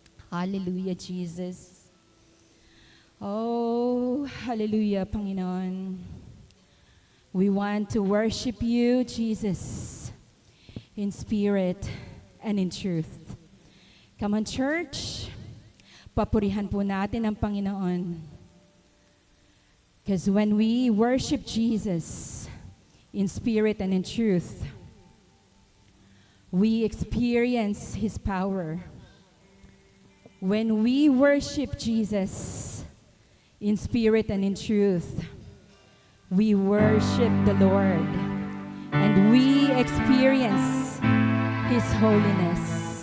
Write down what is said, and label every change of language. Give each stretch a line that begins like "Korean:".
Filipino: Hallelujah, Jesus. Oh, hallelujah, Panginoon.
English: We want to worship you, Jesus, in spirit and in truth. Come on, church.
Filipino: Papurihan po natin ang Panginoon.
English: Because when we worship Jesus in spirit and in truth, we experience His power. When we worship Jesus in spirit and in truth, we worship the Lord and we experience His holiness.